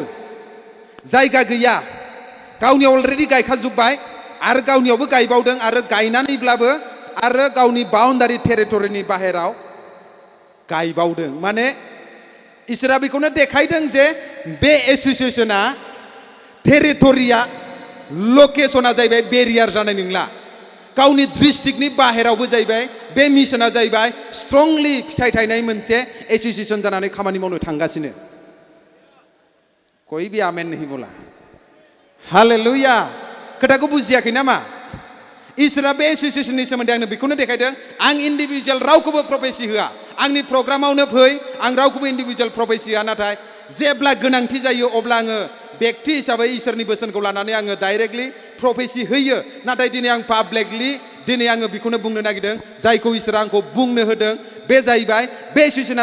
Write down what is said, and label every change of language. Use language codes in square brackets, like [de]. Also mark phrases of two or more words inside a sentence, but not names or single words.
[brx] जायगा गैया गावनि अलरेडि गायखाजोब्बाय आरो गावनियावबो गायबावदों आरो गायनानैब्लाबो आरो गावनि बाउन्डारि टेरिटरिनि बाहेराव गायबावदों माने इसोरा बेखौनो देखायदों जे बे एसोसिएशना टेरिटरिया लकेशना जाहैबाय बेरियार जानाय नंला गावनि डिस्ट्रिक्टनि बाहेरावबो जाहैबाय बे मिशना जाहैबाय स्ट्रंलि फिथाइ थायनाय मोनसे एसोसिएशन जानानै खामानि मावनो थांगासिनो [hi] कोई भी आमेन नहीं बोला [brx] हालेलुया खोथाखौ बुजियाखै नामा इसोरा बे एसोसिएशननि सोमोन्दै आंनो बेखौनो देखायदों आं इन्डिभिजुवेल रावखौबो प्रफेसि होआ आंनि प्रग्रामावनो फै आं रावखौबो इन्डिभिजुवेल प्रफेसि होआ नाथाय जेब्ला गोनांथि जायो अब्ला आङो व्यक्ति हिसाबै इसोरनि बोसोनखौ लानानै आङो डाइरेक्टलि प्रफेसि होयो नाथाय दिनै आं पाब्लिकलि दिनै आङो बेखौनो बुंनो नागिरदों जायखौ इसोरा आंखौ बुंनो होदों बे जाहैबाय बे एसोसिएशना